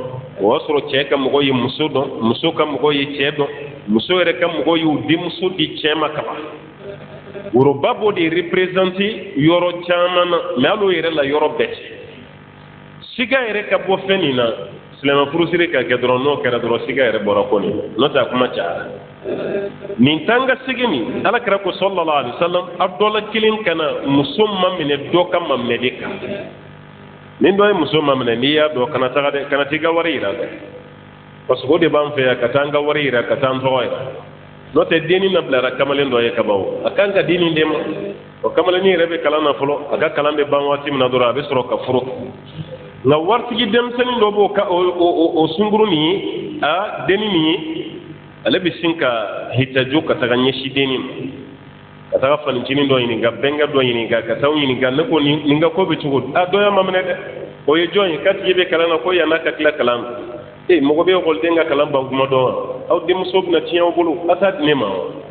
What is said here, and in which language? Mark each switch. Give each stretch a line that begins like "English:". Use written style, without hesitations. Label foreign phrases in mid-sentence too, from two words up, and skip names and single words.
Bambara: o y'a sɔrɔ cɛ ka mɔgɔ ye muso dɔn muso ka mɔgɔ ye cɛ dɔn muso yɛrɛ ka mɔgɔ ye o denmuso di cɛ ma kaban woroba b'o de représente yɔrɔ caman na mɛ hali o yɛrɛ la yɔrɔ bɛɛ tɛ siga yɛrɛ ka bɔ fɛn nin na silamɛ furusiri ka kɛ dɔrɔn n'o kɛra dɔrɔn siga yɛrɛ bɔra ko nin n'o tɛ a kuma cayara nin tan ka segin nin ala kɛra ko
Arabic: صلى الله عليه وسلم
Bambara: a dɔ la kelen kana muso ma minɛ dɔ ka maminɛ de kan ni dɔ ye muso ma minɛ n'i y'a dɔn kana taga dɛ kana t'i ka wari yira dɛ parce que o de b'an fɛ yan ka taa an ka wari yira ka taa an tɔgɔ yira n'o tɛ denni na bilara kamalen dɔ ye ka ban o a kan ka denni d'e ma o kamalennin yɛrɛ bɛ kalan na fɔlɔ a ka kalan bɛ ban waati min na dɔrɔn a bɛ sɔrɔ ka furu nka waritigi denmisɛnnin dɔ b'o o sunkuru nin ye a denni nin ye ale bɛ sin ka hitaju ka taga ɲɛsin denni ma ka taga fanicinin dɔ ɲininka bɛnkɛ dɔ ɲininka ka taa ɲininka ne ko nin ka ko bɛ cogo di a dɔ y'a maminɛ dɛ o ye jɔn ye k'a tigi bɛ kalan na ko yan'a ka tila kalan na mɔgɔ bɛ ekɔliden ka kalan ban kuma dɔn wa aw denmuso bɛna tiɲɛ aw bolo a t'a di ne ma wa